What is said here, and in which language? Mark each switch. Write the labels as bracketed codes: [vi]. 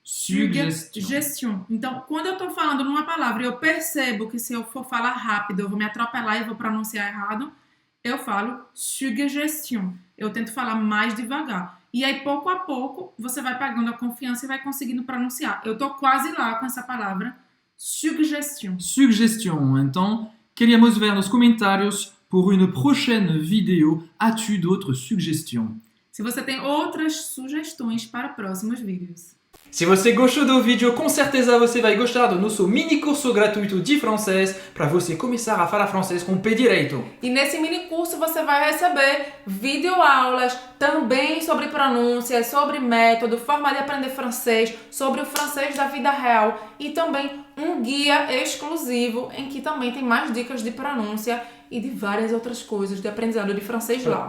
[pt] Suggestion. Então, quando eu estou falando numa palavra e eu percebo que se eu for falar rápido, eu vou me atropelar e vou pronunciar errado, eu falo suggestion. Eu tento falar mais devagar. E aí, pouco a pouco, você vai pegando a confiança e vai conseguindo pronunciar. Eu tô quase lá com essa palavra, suggestion. [fr] Suggestion. [pt] Então, queríamos ver nos comentários, [fr] pour une prochaine vidéo, as-tu d'autres suggestions? [pt] Se você tem outras sugestões para próximos vídeos. Se você gostou do vídeo, com certeza você vai gostar do nosso mini curso gratuito de francês para você começar a falar francês com o pé direito. E nesse mini curso você vai receber videoaulas também sobre pronúncia, sobre método, forma de aprender francês, sobre o francês da vida real e também um guia exclusivo em que também tem mais dicas de pronúncia e de várias outras coisas de aprendizado de francês lá.